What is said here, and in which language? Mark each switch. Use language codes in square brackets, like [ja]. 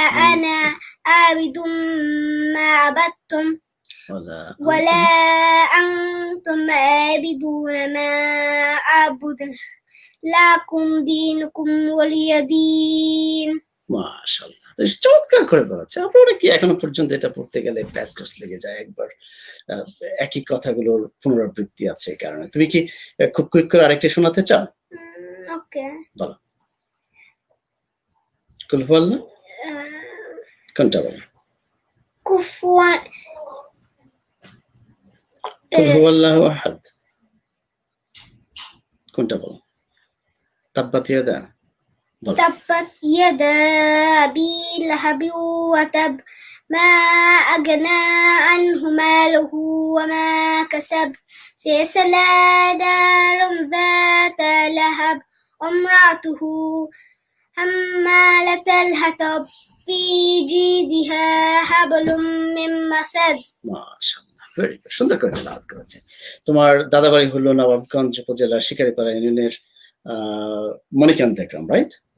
[ar] أنا عابد ما عبدتم ولا أنتم عابدون ما أعبد لكم دينكم ولي دين। [bn] মাশাআল্লাহ, চমৎকার করে বলেছে। আপনারা কি এখনো পর্যন্ত এটা পড়তে গেলে প্যাচগোস লেগে যায়, একবার একই কথাগুলোর পুনরাবৃত্তি আছে কারণে। তুমি কি খুব কুইক করে আরেকটা শোনাতে চাও? ওকে, বলো। কুল হুয়াল্লাহ কোনটা বলো? কুফুয়ান কুল হুয়াল্লাহু আহাদ কোনটা বলো? তাব্বাত ইয়াদা বলো। [ar] تبت يدا أبي لهب وتب ما أغنى عنه ماله وما كسب سيصلى نارا ذات لهب وامرأته حمالة الحطب في جيدها حبل من مسد। [bn] মাশাআল্লাহ, [en] very good, [bn] সুন্দর করে তেলাওয়াত করেছে। তোমার দাদা বাড়ি হলো নবাবগঞ্জ উপজেলার শিকারিপাড়া ইউনিয়নের মণিকান্ত গ্রাম, রাইট?